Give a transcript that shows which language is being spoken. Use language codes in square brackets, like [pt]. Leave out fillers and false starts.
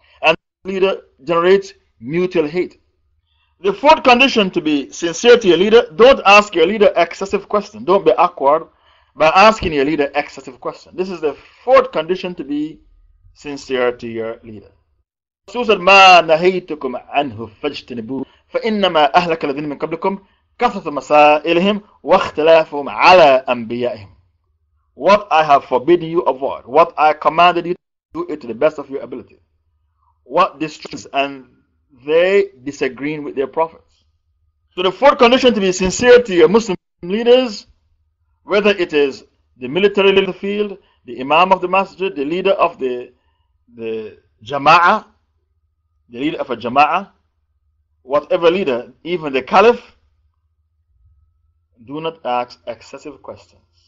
[en] And the leader generates mutual hate. The fourth condition to be sincere to your leader, don't ask your leader excessive questions. Don't be awkward by asking your leader excessive questions. This is the fourth condition to be sincere to your leader. So said, [ar] مَا نَهَيْتُكُمْ عَنْهُ فَاجْتَنِبُوهُ فَإِنَّمَا أَهْلَكَ الَّذِينَ مِنْ قَبْلِكُمْ كثرة مسائلهم واختلافهم على أنبيائهم. [en] What I have forbidden you, avoid. What I commanded you, do it to the best of your ability. What destroys, and they disagreeing with their prophets. So the fourth condition to be sincere to your Muslim leaders, whether it is the military leader of the field, the imam of the masjid, the leader of the jama'ah, the leader of a jama'ah, whatever leader, even the caliph, do not ask excessive questions.